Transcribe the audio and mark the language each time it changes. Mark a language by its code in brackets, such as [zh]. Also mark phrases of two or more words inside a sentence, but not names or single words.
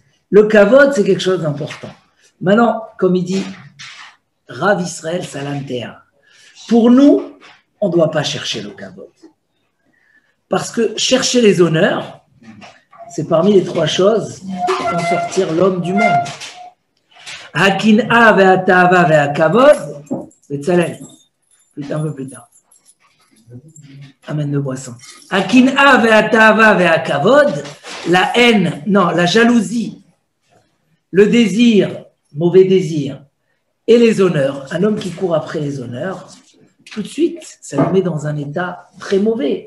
[fr] Le kavod, c'est quelque chose d'important. Maintenant, comme il dit, Rav Israël Salanter, pour nous, on ne doit pas chercher le kavod. Parce que chercher les honneurs, c'est parmi les trois choses qui font sortir l'homme du monde. [he] הקנאה והתאוה והכבוד, Betzalel, [fr] un peu plus tard. Amène de boisson. [he] הקנאה והתאוה והכבוד, [fr] la haine, non, la jalousie, le désir, mauvais désir, et les honneurs. Un homme qui court après les honneurs, tout de suite, ça le met dans un état très mauvais.